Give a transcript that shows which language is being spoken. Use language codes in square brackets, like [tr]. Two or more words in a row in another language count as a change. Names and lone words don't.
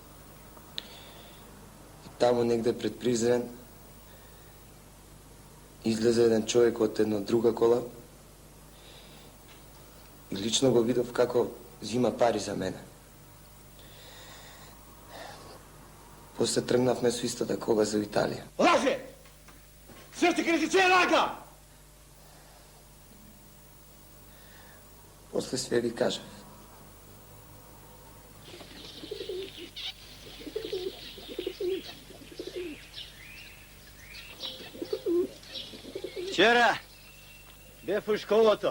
[mk] И таму негде пред Призрен излезе еден човек од една друга кола и лично го видов како зима пари за мене. После тргнавме со истата кола за Италија. Лаже! Sve što kritiče je laga! После све ви кажав. Вчера бев у школото.